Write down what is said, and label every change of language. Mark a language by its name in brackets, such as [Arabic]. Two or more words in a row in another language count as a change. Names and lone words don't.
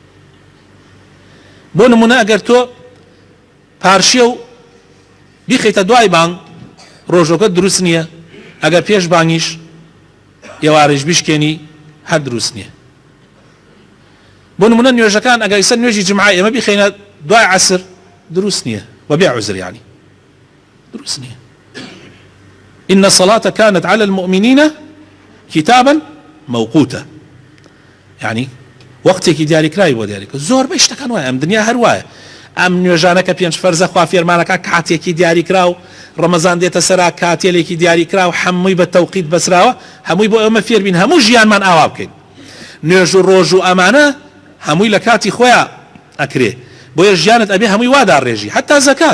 [Central Kurdish] بۆ نمونە ئەگەر تۆ پارشیە و بیخیتە دوای بانگ، ڕۆژۆکە دروست نییە، ئەگەر پێش بانگیش ئێوارەش بیشکێنی هەر دروست نییە. بۆ نمونە نوێژەکان ئەگەر ئیسەر نوێژی جمعە ئێمە بیخینە دوای عەسر دروست نییە، وەبێ عوزر یعنی دروست نییە. [Arabic] إن الصلاة كانت على المؤمنين كتابا موقوتا، [Central Kurdish] يعني وەختێکی دیاریکراوی بۆ دیاریکە. زۆر بە شتەکان وایە، ئەم دنیا هەر وایە. ئەم نوێژانەکە 5 فەرزە خوا فێرمانەکە کاتێکی دیاریکرا و ڕەمەزان دێتە سەرا کاتێلێکی دیاریکرا و هەمووی بە تەوقیت بەسراوە، هەمووی بۆ ئێمە فێر بین، هەموو ژیانمان ئاوا بکەین. نوێژ و ڕۆژ و ئەمانە هەمووی لە کاتی خۆیان ئەکرێ، بۆیە ژیانت ئەبێ هەمووی واداڕێژی، حتا زەکات.